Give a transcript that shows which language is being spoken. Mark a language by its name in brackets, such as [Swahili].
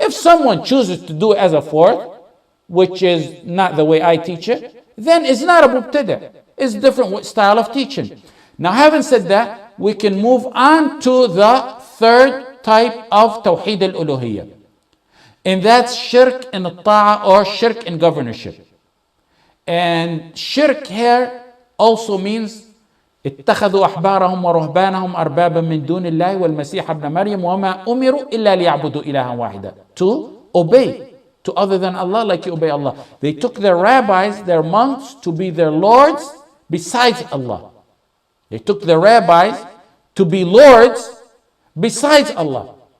[English] If someone chooses to do it as a 4th, which is not the way I teach it, then it's not a mubtada'. It's a different style of teaching. Now, having said that, we can move on to the 3rd type of Tawheed al-Uluhiyyah. And that's Shirk in Ta'a or Shirk in governorship. And Shirk here also means [Arabic] اتخذوا أحبارهم ورهبانهم أربابا من دون الله والمسيح ابن مريم وما أمروا إلا ليعبدوا إلها واحدا. [English] To obey to other than Allah like you obey Allah. They took their rabbis, their monks, to be their lords besides Allah. They took their rabbis to be lords besides Allah.